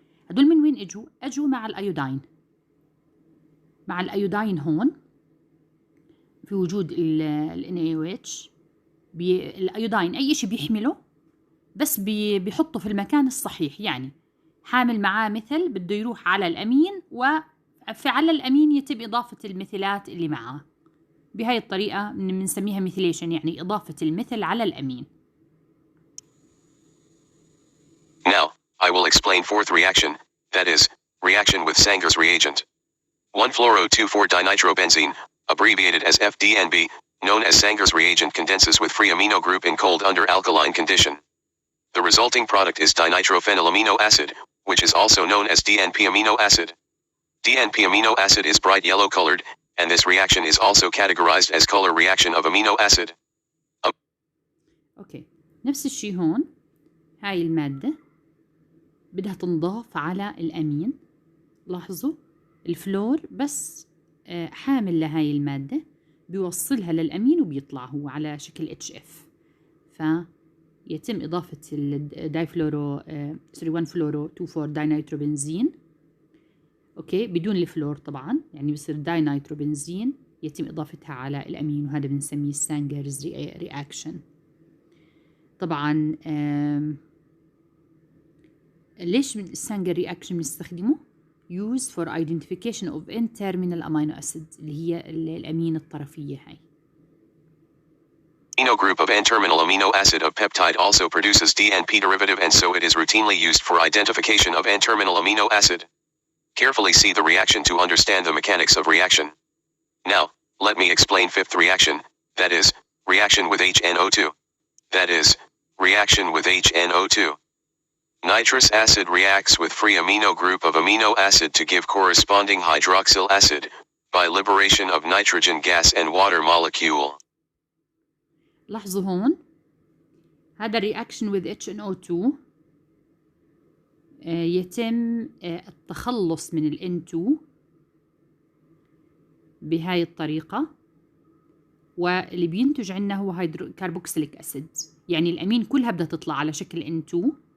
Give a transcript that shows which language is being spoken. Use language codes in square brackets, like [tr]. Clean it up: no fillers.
[ar] هدول من وين اجوا؟ اجوا مع الأيودين. مع الأيودين هون في وجود ال NaOH، الأيودين أي شيء بيحمله بس بيحطه في المكان الصحيح، يعني حامل معاه مثل بده يروح على الأمين، وعلى الأمين يتم إضافة المثلات اللي معاه. بهاي الطريقة بنسميها ميثيليشن، يعني إضافة المثل على الأمين. [en] Now, I will explain fourth reaction, that is, reaction with Sanger's reagent. 1-fluoro-2,4-dinitrobenzene, abbreviated as FDNB, known as Sanger's reagent, condenses with free amino group in cold under alkaline condition. The resulting product is dinitrophenylamino acid, which is also known as DNP amino acid. DNP amino acid is bright yellow colored, and this reaction is also categorized as color reaction of amino acid. [ar] اوكي، نفس الشيء هون. هاي المادة بدها تنضاف على الأمين. لاحظوا الفلور بس حامل لهاي المادة، بيوصلها للأمين وبيطلع هو على شكل HF. فيتم إضافة الدايفلورو 1-fluoro-2,4 داينيتروبنزين، اوكي، بدون الفلور طبعا، يعني بصير داينيتروبنزين يتم إضافتها على الأمين، وهذا بنسميه سانجرز رياكشن. طبعا ليش السانجر رياكشن بنستخدمه؟ [en] used for identification of N-terminal amino acid، [ar] اللي هي الأمين الطرفية هاي. [en] Amino group of N-terminal amino acid of peptide also produces DNP derivative, and so it is routinely used for identification of N-terminal amino acid. Carefully see the reaction to understand the mechanics of reaction. Now, let me explain fifth reaction, that is, reaction with HNO2. That is, reaction with HNO2. Nitrous acid reacts with free amino group of amino acid to give corresponding hydroxyl acid, by liberation of nitrogen gas and water molecule. [ar] لاحظوا هون هذا [en] reaction with HNO2 [ar] يتم التخلص من ال N2 بهاي الطريقة، واللي بينتج عنا هو كاربوكسيليك أسيد، يعني الأمين كلها بدها تطلع على شكل N2.